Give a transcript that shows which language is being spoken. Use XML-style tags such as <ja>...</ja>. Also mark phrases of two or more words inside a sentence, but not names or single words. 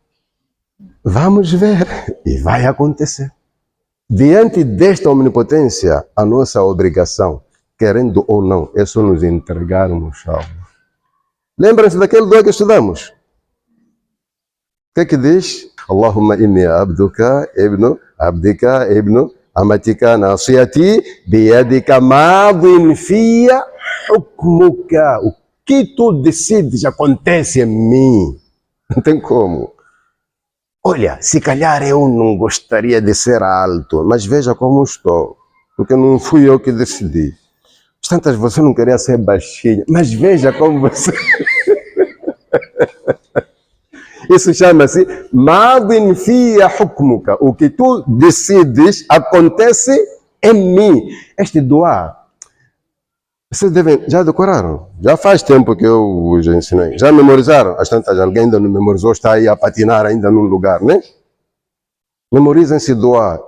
<pt>Vamos ver. E vai acontecer. Diante desta omnipotência, a nossa obrigação, querendo ou não, é só nos entregarmos a Allah. Lembram-se daquele dua que estudamos? O que diz?</pt> <ar>اللهم إني عبدك ابن عبدك ابن أمتك ناصيتي بيدك ماض في حكمك.</ar> <pt>O que tu decides acontece em mim. Não tem como. Olha, se calhar eu não gostaria de ser alto, mas veja como estou, porque não fui eu que decidi. Tantas você não queria ser baixinho, mas veja como você... Isso chama-se</pt> <ar>ماض في حكمك.</ar> <pt>O que tu decides acontece em mim. Este dua, vocês já decoraram? Já faz tempo que eu já ensinei. Já memorizaram? As tantas, alguém ainda não memorizou, está aí a patinar ainda num lugar, né? Memorizem esse dua.</pt>